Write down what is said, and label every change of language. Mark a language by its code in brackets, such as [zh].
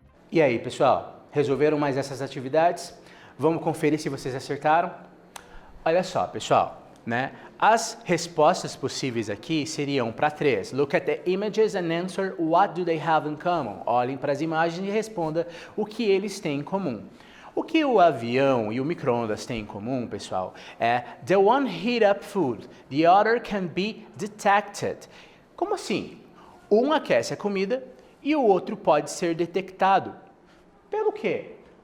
[pt] E aí, pessoal, resolveram mais essas atividades? Vamos conferir se vocês acertaram? Olha só, pessoal, né? As respostas possíveis aqui seriam para 3. [en] Look at the images and answer what do they have in common. [pt] Olhem para as imagens e responda o que eles têm em comum. O que o avião e o micro-ondas têm em comum, pessoal, é [en] the one heat up food, the other can be detected. [pt] Como assim? Um aquece a comida e o outro pode ser detectado. Pelo quê?